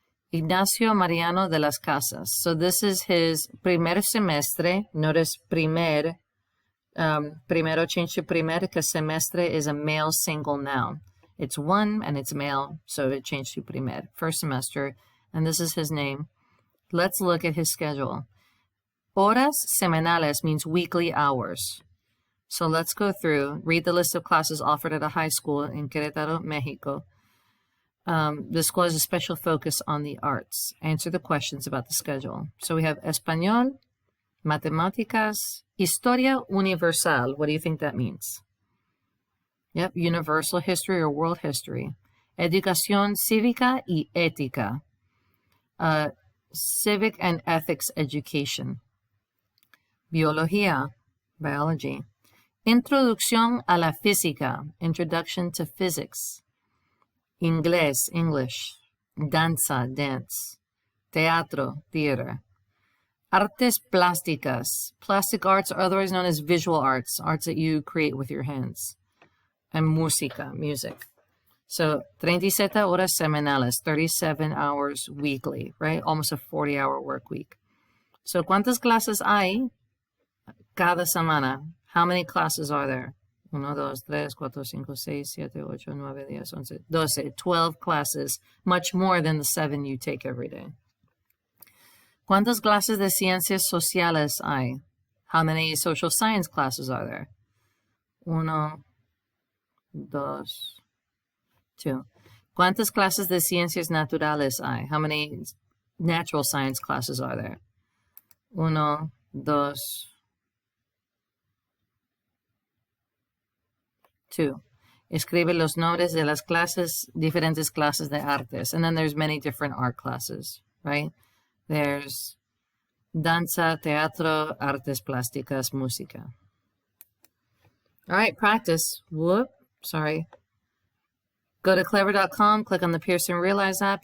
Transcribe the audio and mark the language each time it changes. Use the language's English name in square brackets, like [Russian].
[Spanish] Ignacio Mariano de las Casas. [English] So this is his primer semestre. Notice primero changed to primer because semestre is a male single noun. It's one and it's male, so it changed to primer. First semester, and this is his name. Let's look at his schedule. Horas semanales means weekly hours. So let's go through, read the list of classes offered at a high school in Querétaro, Mexico. The school has a special focus on the arts. Answer the questions about the schedule. So we have Español, Matemáticas, Historia Universal. What do you think that means? Yep, universal history or world history. [Spanish] Educación Cívica y Ética. [English] Civic and ethics education. Biología, biology. Introducción a la física, introduction to physics. Inglés, English. Danza, dance. Teatro, theater. Artes plásticas, plastic arts are otherwise known as visual arts, arts that you create with your hands. And música, music. So, 37 horas semanales, 37 hours weekly, right? Almost a 40-hour work week. [Spanish] So, ¿cuántas clases hay cada semana? [English] How many classes are there? 1, 2, 3, 4, 5, 6, 7, 8, 9, 10, 11, 12, 12 classes, much more than the 7 you take every day. [Spanish] ¿Cuántas clases de ciencias sociales hay? [English] How many social science classes are there? 1, 2, 2. [Spanish] ¿Cuántas clases de ciencias naturales hay? [English] How many natural science classes are there? 1, 2, 2. [Spanish] Escribe los nombres de las clases, diferentes clases de artes. [English] And then there's many different art classes, right? There's danza, teatro, artes plásticas, música. All right, practice. Whoop, sorry. Go to clever.com, click on the Pearson Realize app.